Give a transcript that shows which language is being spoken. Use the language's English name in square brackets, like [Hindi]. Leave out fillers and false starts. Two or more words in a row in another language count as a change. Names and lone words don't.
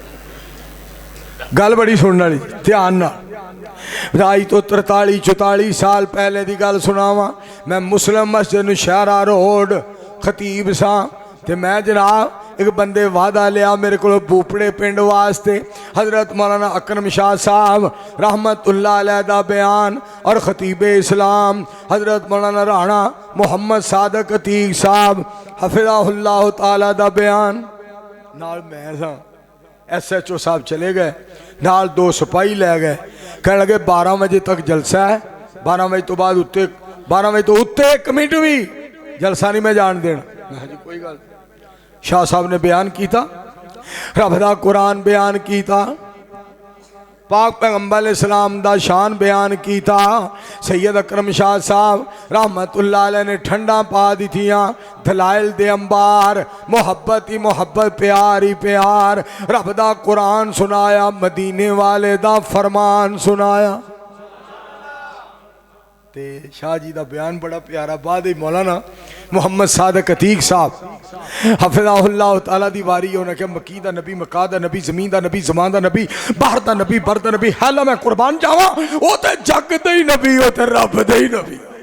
[Punjabi] گل بڑی سننے والی، دھیان نال. اج تو 43-44 سال پہلے کی گل سناواں. میں مسلم مسجد نوشہرہ روڈ خطیب سا، تے میں جناب اک بندے وعدہ لیا میرے کو بوپڑے پنڈ واسطے. حضرت مولانا اکرم شاہ صاحب [Arabic] رحمۃ اللہ علیہ [Punjabi] دا بیان اور خطیب اسلام حضرت مولانا رانا محمد صادق عتیق صاحب [Arabic] حفظہ اللہ تعالی [Punjabi] دا بیان نال میں سا. SHO صاحب چلے گئے، نال 2 سپاہی لے گئے، کہن لگے 12 بجے تک جلسہ ہے، 12 بجے تو بعد اتے 12 بجے تو اتے 1 منٹ بھی جلسہ نہیں میں جان دینا. میں جی کوئی گل. شاہ صاحب نے بیان کیا، رب دا قرآن بیان کیا، پاک پیغمبر اسلام دا شان بیان کیا. سید اکرم شاہ صاحب [Arabic] رحمۃ اللہ علیہ [Punjabi] نے ٹھنڈا پا دتیاں، دلائل دے انبار، محبت ہی محبت، پیار ہی پیار، رب دا قرآن سنایا، مدینے والے دا فرمان سنایا. تے شاہ جی کا بیان بڑا پیارا. بعد مولانا محمد صادق عتیق صاحب [Arabic] حفظہ اللہ تعالی [Punjabi] دی واری، انہاں کہا مکی دا نبی، مکہ دا نبی، زمین دا نبی، زمان دا نبی، بحر دا نبی، بر دا نبی، ہیلا میں قربان جاواں، او تے جگ دے ہی نبی، او تے رب دے ہی نبی.